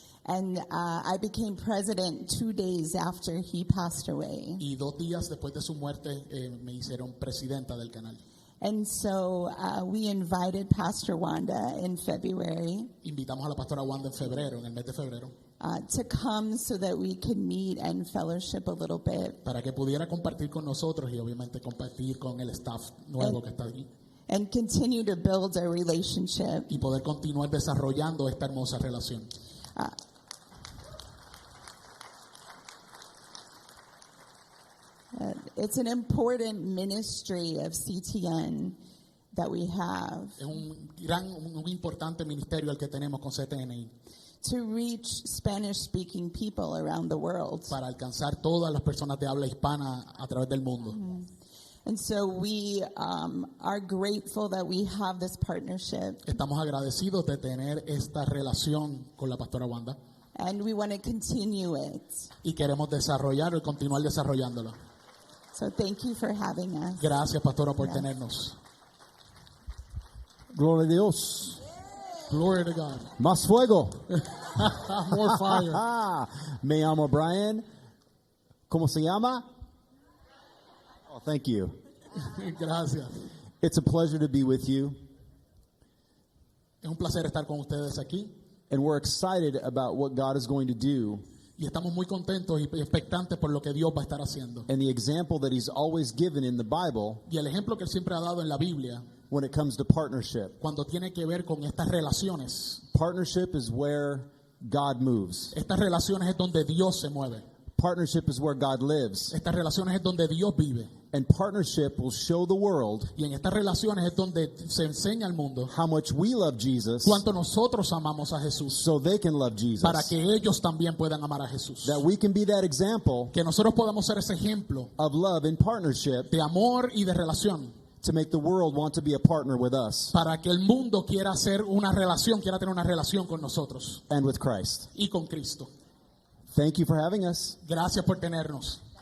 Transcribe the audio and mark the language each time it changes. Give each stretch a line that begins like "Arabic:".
English: And I became president 2 days after he passed away.
Spanish: Y 2 días después de su muerte me hicieron presidenta del canal.
English: And so we invited Pastor Wanda in February
Spanish: Invitamos a la pastora Wanda en febrero, en el mes de febrero,
English: to come so that we could meet and fellowship a little bit
Spanish: para que pudiera compartir con nosotros y obviamente compartir con el staff nuevo que está allí
English: and continue to build our relationship.
Spanish: y poder continuar desarrollando esta hermosa relación.
English: It's an important ministry of CTN that we have
Spanish: Es un importante ministerio el que tenemos con CTNI
English: to reach Spanish-speaking people around the world.
Spanish: para alcanzar todas las personas de habla hispana a través del mundo.
English: And so we are grateful that we have this partnership,
Spanish: Estamos agradecidos de tener esta relación con la pastora Wanda
English: and we want to continue it.
Spanish: y queremos desarrollarlo y continuar desarrollándolo.
English: So thank you for having us.
Spanish: Gracias, pastora, por tenernos. Gloria a Dios.
English: Glory to God.
Spanish: Más fuego.
English: More fire.
Spanish: Me llamo Brian. ¿Cómo se llama?
English: Oh, thank you.
Spanish: Gracias.
English: It's a pleasure to be with you,
Spanish: Es un placer estar con ustedes aquí
English: and we're excited about what God is going to do
Spanish: y estamos muy contentos y expectantes por lo que Dios va a estar haciendo.
English: and the example that He's always given in the Bible
Spanish: Y el ejemplo que Él siempre ha dado en la Biblia
English: when it comes to partnership.
Spanish: cuando tiene que ver con estas relaciones.
English: Partnership is where God moves.
Spanish: Estas relaciones es donde Dios se mueve.
English: Partnership is where God lives.
Spanish: Estas relaciones es donde Dios vive.
English: And partnership will show the world
Spanish: Y en estas relaciones es donde se enseña al mundo
English: how much we love Jesus
Spanish: cuánto nosotros amamos a Jesús
English: so they can love Jesus.
Spanish: para que ellos también puedan amar a Jesús.
English: That we can be that example
Spanish: Que nosotros podamos ser ese ejemplo
English: of love and partnership
Spanish: de amor y de relación
English: to make the world want to be a partner with us
Spanish: para que el mundo quiera hacer una relación, quiera tener una relación con nosotros
English: and with Christ.
Spanish: y con Cristo.
English: Thank you for having us.
Spanish: Gracias por tenernos.